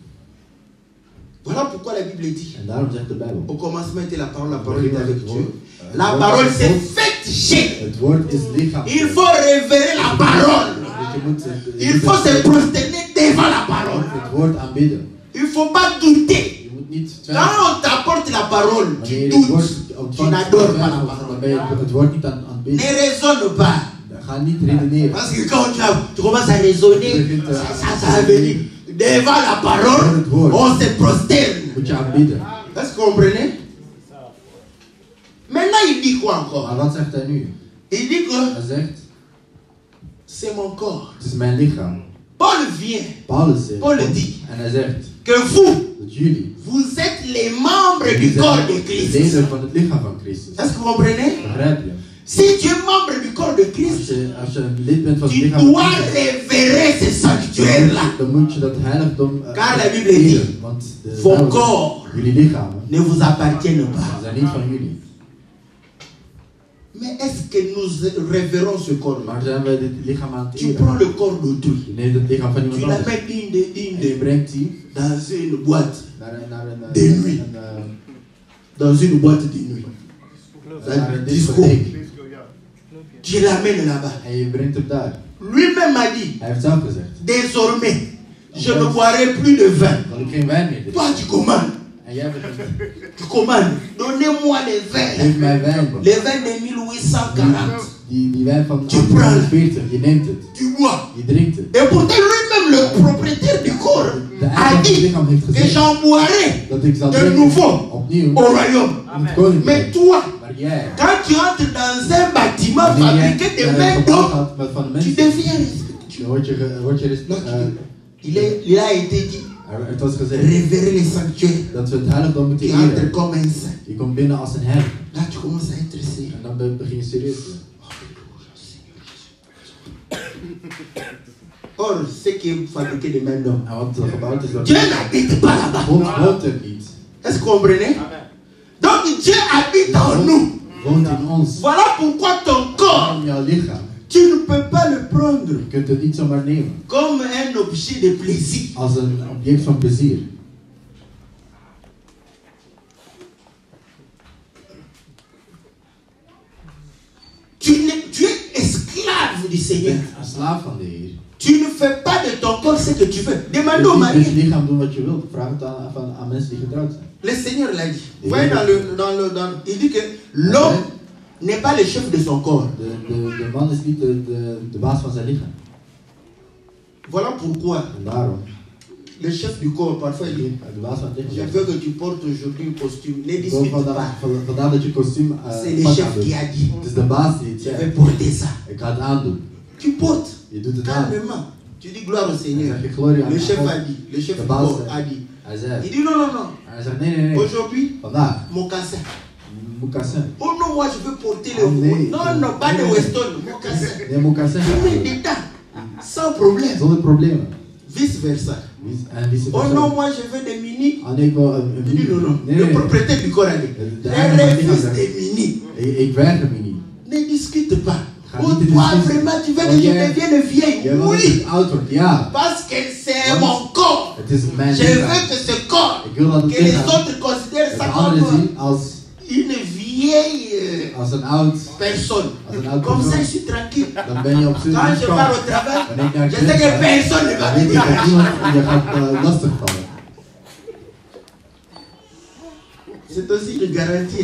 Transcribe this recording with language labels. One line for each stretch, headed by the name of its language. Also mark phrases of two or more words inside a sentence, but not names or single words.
French: Voilà pourquoi la Bible dit.
Dutch: En daarom zegt de Bijbel.
French: Au commencement était la parole était avec Dieu. La parole s'est faite chair.
Dutch: Het woord is lichaam.
French: Il faut révérer la parole.
Dutch: Dus je moet,
French: Il faut se prosterner devant la parole.
Dutch: het woord aanbidden.
French: Il ne faut pas douter.
Dutch: Je moet niet
French: Quand
Dutch: twijfelen.
French: on t'apporte la parole, tu
Dutch: Wanneer je het woord
French: doutes. Tu
Dutch: ontvangt,
French: n'adores pas la
Dutch: dan
French: parole.
Dutch: ben je het woord niet aan het
French: Ne
Dutch: aanbidden.
French: raisonne pas.
Dutch: Ga niet redeneren.
French: Parce que quand tu commences à raisonner, ça va venir. Devant la parole, on se prosterne.
Dutch: Moet je aanbidden.
French: Est-ce que vous comprenez? Maintenant, il dit quoi
Dutch: Maar
French: encore?
Dutch: wat zegt hij nu?
French: Il dit que
Dutch: Hij zegt,
French: c'est mon corps.
Dutch: het is mijn lichaam.
French: Paul vient
Dutch: Paulus zegt,
French: Paul dit
Dutch: en hij zegt
French: que vous,
Dutch: dat jullie
French: vous êtes les membres du corps de Christ.
Dutch: leden van het lichaam van Christus.
French: Est-ce que vous comprenez?
Dutch: Begrijp je?
French: Si tu es membre du corps de Christ,
Dutch: Als je een lid bent van het
French: tu
Dutch: lichaam van
French: dois
Dutch: Christus,
French: révérer ce sanctuaire-là.
Dutch: dan moet je dat heiligdom
French: Car la Bible dit,
Dutch: eren, want de
French: vos
Dutch: Bijbel zegt,
French: corps
Dutch: jullie lichamen
French: ne vous appartiennent pas.
Dutch: zijn niet van jullie.
French: Mais est-ce que nous révérons ce corps-là?
Dutch: Maar zijn wij dit lichaam aan het
French: Tu
Dutch: eren?
French: prends le corps d'autrui.
Dutch: Je neemt het lichaam van
French: Tu
Dutch: iemand
French: la
Dutch: anders.
French: mets
Dutch: En je brengt die
French: dans une boîte.
Dutch: naar een
French: De nuit. Dans une boîte de nuit. Dans
Dutch: naar
French: un
Dutch: een
French: disco.
Dutch: discotheek.
French: Tu l'amènes là-bas.
Dutch: En je brengt hem daar.
French: Lui-même a dit,
Dutch: Hij heeft zelf gezegd.
French: désormais, je ne boirai plus de vin.
Dutch: Dat ik geen wijn meer drink.
French: Toi, tu commandes.
Dutch: En jij bent het.
French: Tu commandes. Donnez-moi les vins.
Dutch: Geef mij wijn.
French: Les vins de 1840.
Dutch: Die wijn van Tu prends. 1840, je neemt het.
French: Tu bois.
Dutch: Je drinkt het.
French: Et pourtant, lui-même, le propriétaire du corps,
Dutch: De
French: a
Dutch: eigenaar van het
French: dit
Dutch: lichaam heeft
French: que
Dutch: gezegd
French: j'en boirai
Dutch: dat ik zal
French: de
Dutch: drinken
French: nouveau
Dutch: opnieuw
French: au royaume.
Dutch: in het koninkrijk.
French: Mais toi,
Dutch: Maar jij,
French: quand tu entres dans un bâtiment
Dutch: wanneer jij
French: fabriqué de
Dutch: een
French: main
Dutch: gebouw
French: d'homme,
Dutch: gaat met van de
French: tu
Dutch: mensen,
French: deviens respectueux.
Dutch: dan word je
French: Il a été dit,
Dutch: het was gezegd
French: révérer les sanctuaires
Dutch: dat we het heiligdom moeten
French: qui entrent
Dutch: eren.
French: comme un saint.
Dutch: Je komt binnen als een heilige.
French: Là, tu commences à être sérieux.
Dutch: En dan begin je serieus te zijn.
French: Or, ce qui est fabriqué de main d'homme,
Dutch: En wat gebouwd is, dat
French: Dieu n'habite pas là-bas.
Dutch: woont er niet.
French: Est-ce que vous comprenez? Donc, Dieu habite en nous.
Dutch: Woont in ons.
French: Voilà pourquoi ton corps,
Dutch: Waarom jouw lichaam?
French: tu ne peux pas le prendre
Dutch: Je kunt het niet zomaar nemen.
French: comme un objet de plaisir.
Dutch: Als een object van plezier.
French: Tu es esclave du
Dutch: Je
French: Seigneur.
Dutch: bent een slaaf van de Heer.
French: Tu ne fais pas de ton corps ce que tu veux. Demande
Dutch: Je
French: au
Dutch: kunt niet met je
French: mari.
Dutch: lichaam doen wat je wilt. Vraag het aan mensen die getrouwd zijn.
French: Le Seigneur l'a dit. Vous voyez, il dit que l'homme n'est pas le chef de son corps.
Dutch: De man is niet de baas van zijn lichaam.
French: Voilà pourquoi
Dutch: En daarom,
French: le chef du corps, parfois, il dit,
Dutch: de baas van het
French: je
Dutch: lichaam.
French: veux que tu portes aujourd'hui un costume. Ne
Dutch: Ik wil
French: discute pas.
Dutch: vandaar dat je kostuum
French: C'est le
Dutch: pak
French: chef
Dutch: aandoet.
French: qui a dit,
Dutch: Het is de baas die het
French: je vais
Dutch: zegt.
French: porter ça.
Dutch: Ik ga het aandoen.
French: Tu portes
Dutch: Je doet het aan.
French: calmement. Tu dis gloire au
Dutch: Dan
French: Seigneur.
Dutch: zeg je glorie aan
French: Le chef
Dutch: God.
French: a dit, le chef
Dutch: De
French: du
Dutch: baas
French: corps a
Dutch: zegt.
French: dit.
Dutch: Hij
French: Il
Dutch: zegt.
French: dit non, non, non.
Dutch: Hij zegt nee.
French: Aujourd'hui,
Dutch: Vandaag.
French: mocassin.
Dutch: Mocassin.
French: Oh non, moi je veux porter le
Dutch: Oh, nee.
French: Non, non, pas de Weston, mocassin.
Dutch: Nee, mocassin.
French: Je mets dedans, sans problème.
Dutch: Zonder problemen.
French: Vice versa.
Dutch: En vice Oh versa.
French: non, moi je veux des mini.
Dutch: Ah nee, ik wil een
French: Il dit non, non.
Dutch: Nee,
French: Le
Dutch: nee.
French: propriétaire du corps a dit.
Dutch: De
French: Je
Dutch: eigenaar van het lichaam
French: refuse
Dutch: zegt.
French: des mini.
Dutch: Ik weiger me niet.
French: Ne discute pas.
Dutch: Ga Oh, niet te
French: toi
Dutch: discussiëren.
French: vraiment, tu veux Oh, que je
Dutch: jij-
French: devienne vieille?
Dutch: Jij wil dat
French: Oui.
Dutch: ik oud word, ja.
French: Parce que c'est
Dutch: Want
French: mon corps.
Dutch: Het is mijn
French: Je veux
Dutch: lichaam.
French: que ce corps,
Dutch: Ik wil dat het
French: que les
Dutch: lichaam
French: autres considèrent ça
Dutch: de anderen
French: comme
Dutch: zien als
French: une vieille
Dutch: een oud
French: personne.
Dutch: Als een oud
French: Comme ça, je
Dutch: persoon.
French: suis tranquille.
Dutch: Dan ben je op zijn
French: Quand je pars au travail,
Dutch: Wanneer ik naar
French: je
Dutch: het
French: sais
Dutch: werk
French: que
Dutch: ga,
French: personne ne va
Dutch: dan
French: me
Dutch: weet je dat
French: déranger.
Dutch: niemand je gaat lastigvallen.
French: C'est aussi une garantie.